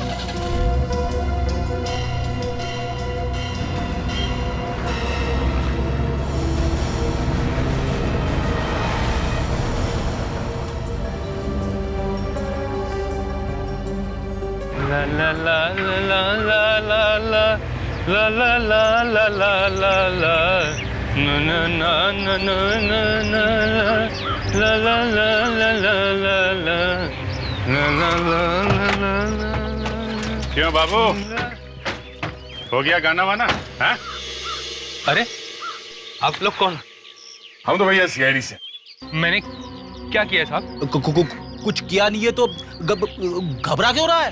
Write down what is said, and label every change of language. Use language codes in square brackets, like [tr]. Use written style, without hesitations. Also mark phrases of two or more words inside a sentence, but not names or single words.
[hi] ला ला ला ला ला ला ला ला ला ला ला ला ला ला ना ना ना ना ना ना ना ला ला ला ला ला ला ला ला ला ला ला ला। क्यों बाबू, हो गया गाना वाना? हाँ? अरे आप लोग कौन? हम तो भैया सीआईडी से। मैंने क्या किया साहब? कुछ किया नहीं है तो घबरा क्यों रहा है?